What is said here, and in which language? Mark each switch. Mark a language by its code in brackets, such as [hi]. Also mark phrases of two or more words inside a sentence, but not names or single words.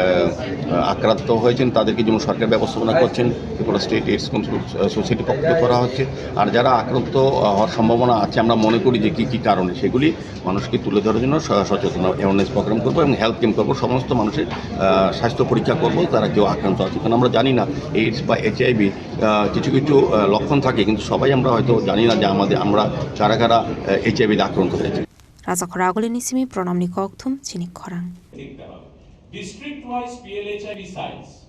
[bn] আক্রান্ত হয়েছেন তাদেরকে যেমন সরকার ব্যবস্থাপনা করছেন ত্রিপুরা স্টেট এইডস কন্ট্রোল সোসাইটি পক্ষ থেকে করা হচ্ছে আর যারা আক্রান্ত হওয়ার সম্ভাবনা আছে আমরা মনে করি যে কী কী কারণে সেগুলি মানুষকে তুলে ধরার জন্য সচেতনতা [en] awareness program [bn] করবো এবং [en] health camp [bn] করবো সমস্ত মানুষের স্বাস্থ্য পরীক্ষা করবো তারা কেউ আক্রান্ত আছে কারণ আমরা জানি না এইডস বা এইচআইভি কিছু কিছু লক্ষণ থাকে কিন্তু সবাই আমরা হয়তো জানি না যে আমরা কারা কারা এইচআইভিতে আক্রান্ত হয়েছে [trp] Raza Khorang Nisimi Pronomni Koktum Chini Khorang [en] district wise PLHIV sites